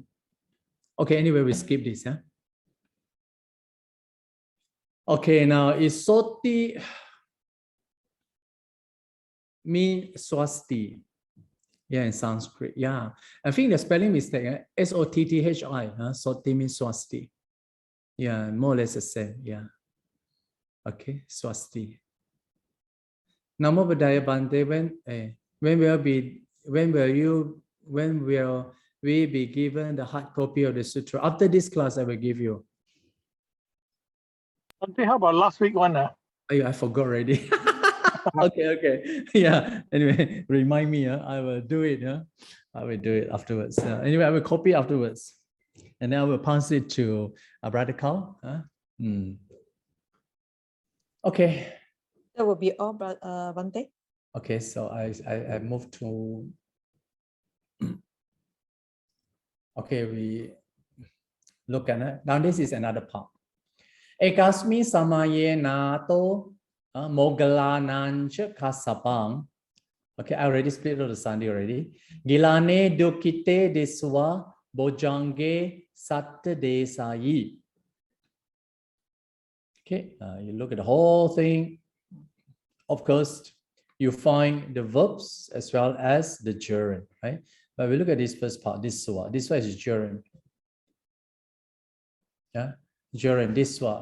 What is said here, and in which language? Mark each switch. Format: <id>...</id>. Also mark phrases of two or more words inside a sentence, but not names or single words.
<en>Okay, anyway, we skip this, yeah. Okay, now is Soti mean swasti? Yeah, in Sanskrit. Yeah. I think the spelling mistake, S-O-T-T-H-I, Soti means swasti. Yeah, more or less the same. Yeah. Okay, swasti.</en> <pi>Namo Buddhaya Bhante,</pi> <en>when will we be given the hard copy of the sutra? After this class, I will give you. Bhante, how about last week one? I forgot already. Okay. Yeah. Anyway, remind me. I will do it. I will do it afterwards. Anyway, I will copy afterwards, and then I will pass it to Brother Carl. Okay. That will be all, Bhante. Okay. So I move to. Okay, we look at it. Now this is another part.</en> <pi>Ekasmi samaye nato mogalanancha kasapang.</pi> <en>Okay, I already split out the Sunday already.</en> <pi>Gilane dukite deswa bojjhange satta desayi.</pi> <en>Okay, you look at the whole thing. Of course, you find the verbs as well as the gerund, right? But we look at this first part, this one is gerund. Yeah, gerund, this one.</en>